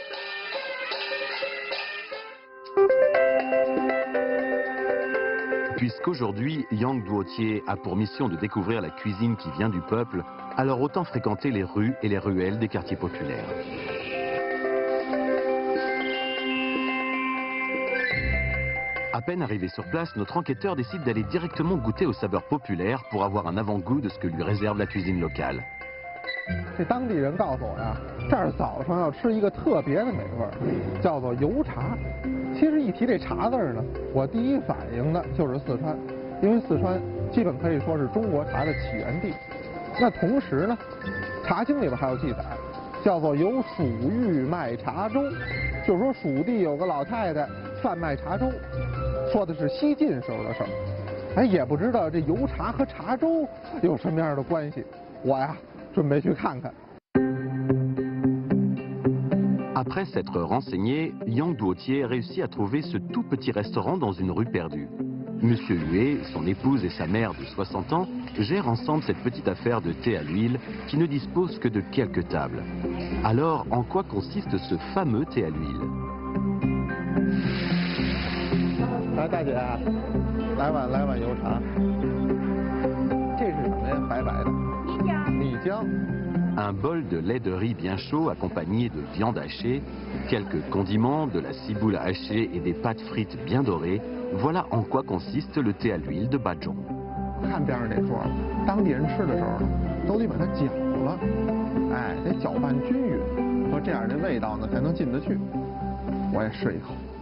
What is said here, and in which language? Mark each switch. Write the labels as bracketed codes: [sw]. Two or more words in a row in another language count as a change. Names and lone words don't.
[fr] Puisqu'aujourd'hui, Yang Duotier a pour mission de découvrir la cuisine qui vient du peuple, alors autant fréquenter les rues et les ruelles des quartiers populaires. À peine arrivé sur place, notre enquêteur décide d'aller directement goûter aux saveurs populaires pour avoir un avant-goût de ce que lui réserve la cuisine locale. [zh] 这当地人告诉我呀，这儿早上要吃一个特别的美味，叫做油茶。其实一提这茶字呢，我第一反应的就是四川，因为四川基本可以说是中国茶的起源地。那同时呢，《茶经》里边还有记载，叫做有蜀玉卖茶粥，就是说蜀地有个老太太贩卖茶粥，说的是西晋时候的事儿。哎，也不知道这油茶和茶粥有什么样的关系，我呀。 [fr] Après s'être renseigné, Yang Duotier a réussi à trouver ce tout petit restaurant dans une rue perdue. Monsieur Hué, son épouse et sa mère de 60 ans gèrent ensemble cette petite affaire de thé à l'huile qui ne dispose que de quelques tables. Alors, en quoi consiste ce fameux thé à l'huile? [zh] 来，大姐，来碗油茶。这是什么呀？白白的。 [fr] Un bol de lait de riz bien chaud accompagné de viande hachée, quelques condiments, de la ciboule hachée et des pâtes frites bien dorées, voilà en quoi consiste le thé à l'huile de Bazhong. [zh] 看边上这桌，当地人吃的时候呢，都得把它搅了，哎，得搅拌均匀，说这样这味道呢才能进得去。我也试一口。